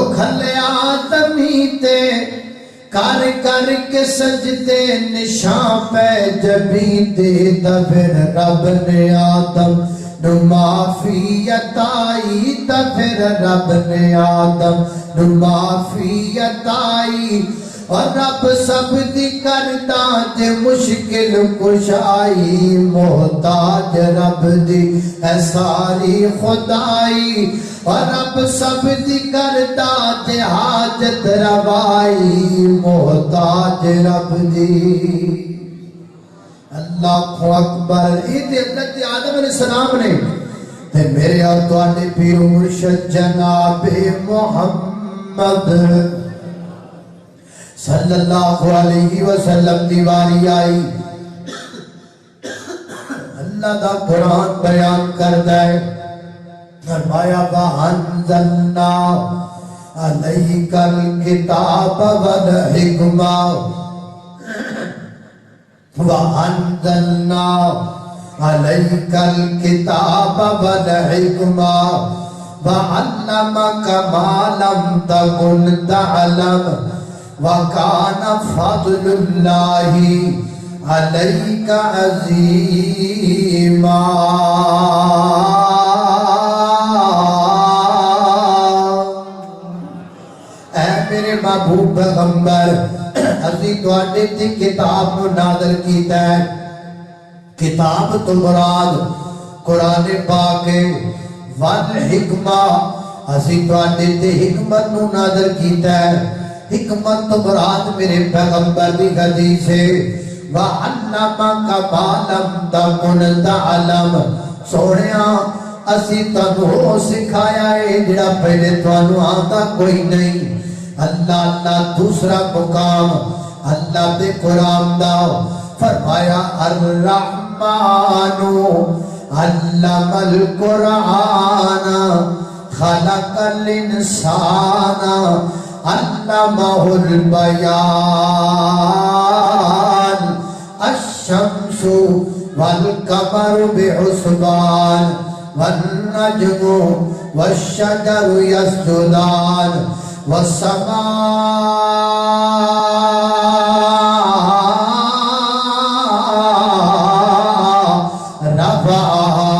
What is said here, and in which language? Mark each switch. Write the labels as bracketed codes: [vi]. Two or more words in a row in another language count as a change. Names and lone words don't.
[pa] کھلیا زمین تے کر کر کے سجدے نشان پہ جبیں دے دا پھر رب نے آدم نو معافی عطائی دا پھر رب نے آدم نو معافی عطائی اور رب سب دی کردا جے مشکل کشائی محتاج رب دی اے ساری خدائی اور رب سب دی کردا جے حاجت روائی محتاج رب دی [ar] اللہ اکبر. [pa] یہ حضرت آدم [ar] علیہ السلام [pa] نے تے میرے اور تواڈے پیر مرشد جناب محمد [ar] صلی اللہ علیہ وسلم [pa] دی واری آئی. اللہ دا قرآن بیان کردا ہے فرمایا [ar] وَأَنزَلْنَا عَلَيْكَ الْكِتَابَ وَالْحِكْمَةَ وَأَنزَلْنَا عَلَيْكَ الْكِتَابَ وَالْحِكْمَةَ وَعَلَّمَكَ مَا لَمْ تَكُنْ تَعْلَمُ وَكَانَ فَضْلُ اللَّهِ عَلَيْكَ عَظِيمًا. [pa] اے میرے محبوب پیغمبر اسی تواڈے تے کتاب نو نازل کیتا ہے. کتاب تو مراد قرآن پاک ہے. والحکمہ اسی تواڈے تے حکمت نو نازل کیتا ہے. حکمت تو مراد میرے پیغمبر دی حدیث ہے. [ar] وَعَلَّمَكَ مَا لَمْ تَكُنْ تَعْلَمُ [pa] سونیا اسی تانوں سکھایا ہے جڑا پہلے تانوں آتا کوئی نہیں. اللہ اللہ دوسرا مقام اللہ دے قرآن دا فرمایا [ar] الرحمن علم القرآن خلق الانسان علمہ البیان الشمس والقمر بحسبان والنجم والشجر يسجدان والسماء رفعها